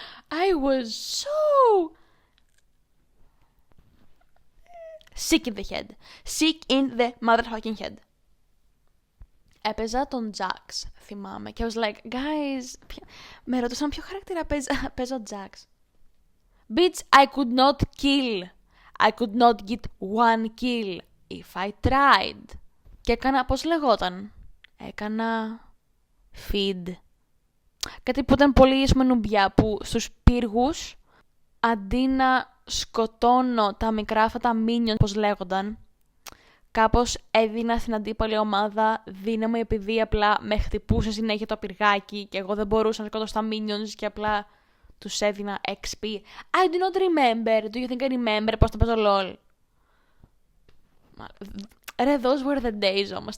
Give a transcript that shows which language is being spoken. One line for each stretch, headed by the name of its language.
English: I was so sick in the head. Sick in the motherfucking head.
Greek: Έπαιζα τον Jax, θυμάμαι, και
English: I was like,
Greek: guys, με ρωτούσαν ποιο χαρακτήρα παίζω Jax.
English: Bitch, I could not kill. I could not get one kill if I tried.
Greek: Και έκανα, πώς λεγόταν, έκανα feed. Κάτι που ήταν πολύ νουμπιά, που στους πύργους, αντί να σκοτώνω τα μικρά αυτά τα minions, πώς λέγονταν, κάπως έδινα στην αντίπαλη ομάδα δύναμη επειδή απλά με χτυπούσε συνέχεια το πυργάκι και εγώ δεν μπορούσα να σκοτώσω τα minions και απλά τους έδινα XP.
English: I do not remember. Do you think I remember
Greek: πώς το παίζω
English: LOL? Ρε, those were the days όμως.